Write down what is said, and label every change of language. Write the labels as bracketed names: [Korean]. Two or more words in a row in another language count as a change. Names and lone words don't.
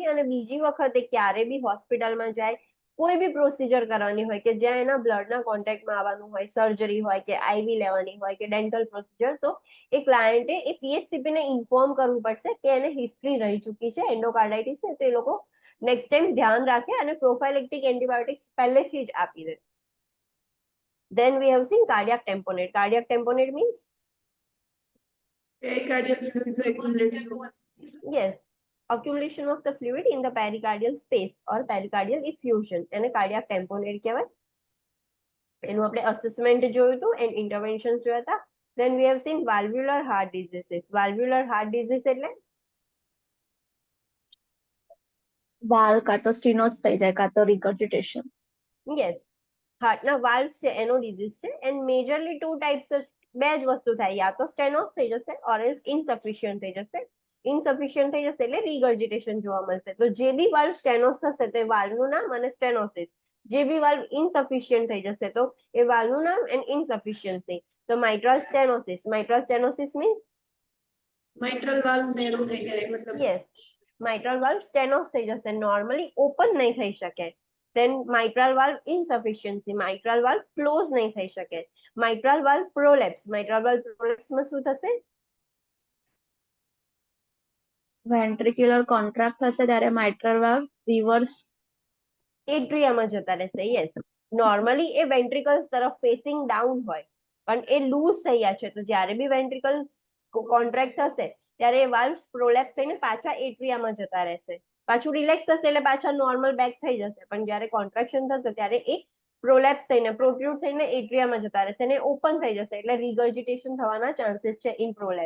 [Gujarati] અને બીજી વખતે ક્યારે બી હોસ્પિટલમાં જાય, કોઈ બી પ્રોસીજર કરવાની હોય કે જ્યાં એના બ્લડના કોન્ટેક્ટમાં આવવાનું હોય, સર્જરી હોય કે આઈવી લેવાની હોય કે [English] dental procedure, [Gujarati] તો એ ક્લાયન્ટે એ પીએચસીપીને ઇન્ફોર્મ કરવું પડશે કે એને હિસ્ટ્રી રહી ચૂકી છે એન્ડોકાર્ડાઇટિસ છે તો એ લોકો [English] next time [Gujarati] ધ્યાન રાખે અને [English] prophylactic antibiotics [Gujarati] પહેલેથી જ આપી દે. [English] Then we have seen cardiac tamponade. Cardiac tamponade means? Pericardial fluid accumulating. Yes, accumulation of the fluid in the pericardial space or pericardial effusion. [Gujarati] એને [English] cardiac tamponade [Gujarati] કહેવાય. એનું આપણે અસેસમેન્ટ જોયું હતું [English] and interventions [Gujarati] જોયા હતા. [English] Then we have seen valvular heart diseases. Valvular heart disease એટલે [Gujarati] વાલ્વ કાં તો સ્ટીનોસ થઈ જાય કાં તો regurgitation. યસ, હાર્ટના વાલ્વ છે એનો ડિઝીઝ છે [English] and majorly two types, [Gujarati] બે જ વસ્તુ થાય, યા તો સ્ટેનોસ થઈ જશે [English] or else insufficient [Gujarati] થઈ જશે. ઇનસફિશિયન્ટ થઈ જશે એટલે રીગર્જિટેશન જોવા મળશે. તો જે બી વાલ્વ સ્ટેનોસ થશે તો એ વાલ્વનું નામ અને સ્ટેનોસિસ. જે બી વાલ્વ ઇનસફિશિયન્ટ થઈ જશે તો એ વાલ્વનું નામ [English] and insufficiency. તો mitral stenosis. mitral stenosis means Mitral valve narrow [Gujarati] થઈ જાય મતલબ. યસ, [English] mitral valve [Gujarati] સ્ટેનોસ થઈ જશે, [English] normally open [Gujarati] નહીં થઈ શકે. [English] Then mitral valve insufficiency. Mitral valve close [Gujarati] નહીં થઈ શકે. [English] Mitral valve prolapse. Mitral valve prolapse [Gujarati] માં શું થશે? [English] Ventricular contract [Gujarati] થશે ત્યારે [English] mitral valve reverse [Gujarati] એટ્રિયામાં જતા રહેશે. યસ, નોર્મલી એ વેન્ટ્રિકલ્સ તરફ [English] facing down [Gujarati] હોય પણ એ લૂઝ થયા છે તો જ્યારે બી [English] ventricles contract [Gujarati] થશે ત્યારે એ [English] valves prolapse [Gujarati] થઈને પાછા એટ્રિયામાં જતા રહેશે. પાછું રિલેક્સ થશે એટલે પાછા [English] normal back [Gujarati] થઈ જશે પણ જ્યારે કોન્ટ્રાક્શન થશે ત્યારે એ પ્રોલેપ્સ થઈને પ્રોટ્રુડ થઈને એટ્રિયામાં જતા રહેશે અને ઓપન થઈ જશે એટલે રિગર્જિટેશન થવાના ચાન્સીસ છે [English] in prolapse.